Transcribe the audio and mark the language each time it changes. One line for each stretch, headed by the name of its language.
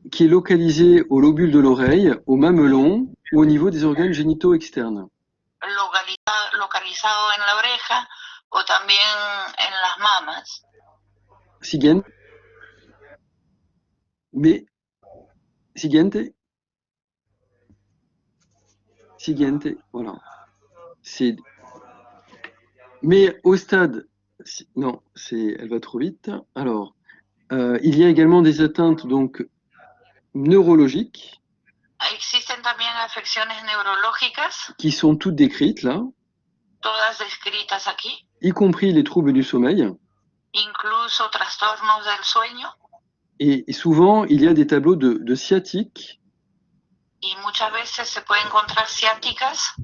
French: qui est localisé au lobule de l'oreille, au mamelon ou au niveau des organes génitaux externes.
Spanish: localizado en la oreja o también en las mamas. Siguiente. Mais, siguiente.
French: Siguiente, voilà. C'est. Mais au stade, non, elle va trop vite. Alors, il y a également des atteintes donc neurologiques
Spanish: Existen también afecciones neurológicas,
French: qui sont toutes décrites là,
Spanish: todas descritas aquí,
French: y compris les troubles du sommeil.
Spanish: incluso trastornos del sueño,
French: Et souvent, il y a des tableaux de sciatique
Spanish: y muchas veces se puede encontrar ciáticas